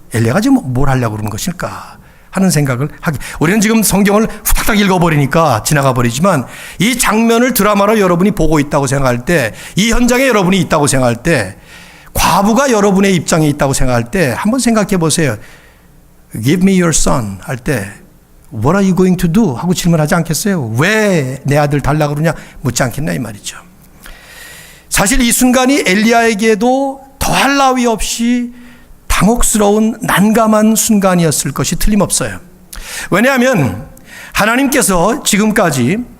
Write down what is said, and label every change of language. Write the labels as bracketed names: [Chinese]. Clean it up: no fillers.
[Korean] 엘리야가 지금 뭘 하려고 그러는 것일까 하는 생각을 하게. 우리는 지금 성경을 후딱딱 읽어버리니까 지나가 버리지만, 이 장면을 드라마로 여러분이 보고 있다고 생각할 때, 이 현장에 여러분이 있다고 생각할 때, 과부가 여러분의 입장에 있다고 생각할 때 한번 생각해 보세요. [English] Give me your son [Korean] 할 때 [English] What are you going to do? [Korean] 하고 질문하지 않겠어요? 왜 내 아들 달라 그러냐 묻지 않겠나 이 말이죠. 사실 이 순간이 엘리야에게도 더할 나위 없이 당혹스러운 난감한 순간이었을 것이 틀림없어요. 왜냐하면 하나님께서 지금까지